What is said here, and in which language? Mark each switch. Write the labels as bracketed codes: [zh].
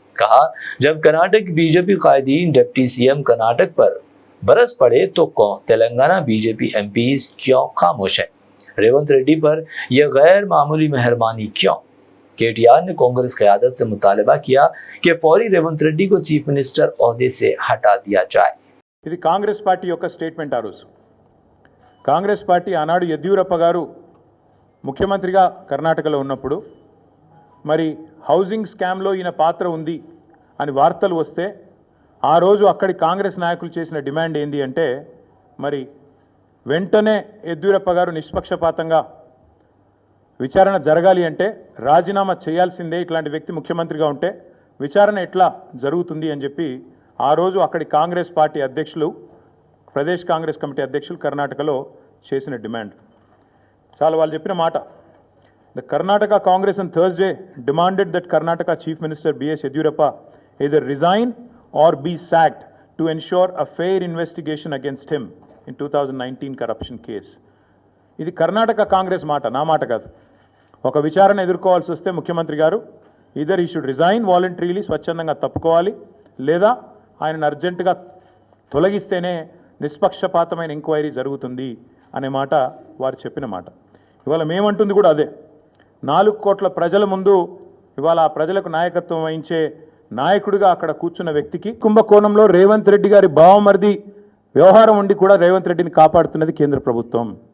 [hi] कहा, जब Karnataka BJP कायदीन deputy CM Karnataka पर बरस पड़े तो तेलंगाना बीजेपी एमपीज क्यों खामोश है। रेवंत रेड्डी पर यह गैर मामूली मेहरबानी क्यों। केटीआर ने कांग्रेस क़यादत से मुतालबा किया कि फौरी रेवंत रेड्डी को चीफ मिनिस्टर ओहदे से हटा दिया जाए। [te] ఇది కాంగ్రెస్ పార్టీ యొక్క స్టేట్మెంట్. ఆ రోజు కాంగ్రెస్ పార్టీ ఆనాడు యెద్యూరప్ప గారు ముఖ్యమంత్రిగా కర్ణాటకలో ఉన్నప్పుడు మరి హౌసింగ్ స్కామ్లో ఈయన పాత్ర ఉంది అని వార్తలు వస్తే ఆ రోజు అక్కడి కాంగ్రెస్ నాయకులు చేసిన డిమాండ్ ఏంది అంటే మరి వెంటనే యెద్యూరప్ప గారు నిష్పక్షపాతంగా విచారణ జరగాలి అంటే రాజీనామా చేయాల్సిందే, ఇట్లాంటి వ్యక్తి ముఖ్యమంత్రిగా ఉంటే విచారణ ఎట్లా జరుగుతుంది అని చెప్పి ఆ రోజు అక్కడి కాంగ్రెస్ పార్టీ అధ్యక్షులు, ప్రదేశ్ కాంగ్రెస్ కమిటీ అధ్యక్షులు కర్ణాటకలో చేసిన డిమాండ్ చాలా వాళ్ళు చెప్పిన మాట. [en] The Karnataka Congress on Thursday demanded that Karnataka Chief Minister B.S. Yediyurappa either resign or be sacked to ensure a fair investigation against him in 2019 corruption case. [te] ఇది కర్ణాటక కాంగ్రెస్ మాట, నా మాట కాదు. ఒక విచారణ ఎదుర్కోవాల్సి వస్తే ముఖ్యమంత్రి గారు [en] either he should resign voluntarily, [te] స్వచ్ఛందంగా తప్పుకోవాలి, లేదా ఆయనను అర్జెంటుగా తొలగిస్తేనే నిష్పక్షపాతమైన ఎంక్వైరీ జరుగుతుంది అనే మాట వారు చెప్పిన మాట. ఇవాళ మేమంటుంది కూడా అదే. 4 కోట్ల ప్రజల ముందు ఇవాళ ఆ ప్రజలకు నాయకత్వం వహించే నాయకుడిగా అక్కడ కూర్చున్న వ్యక్తికి కుంభకోణంలో రేవంత్ రెడ్డి గారి బావమరిది వ్యవహారం ఉండి కూడా రేవంత్ రెడ్డిని కాపాడుతున్నది కేంద్ర ప్రభుత్వం.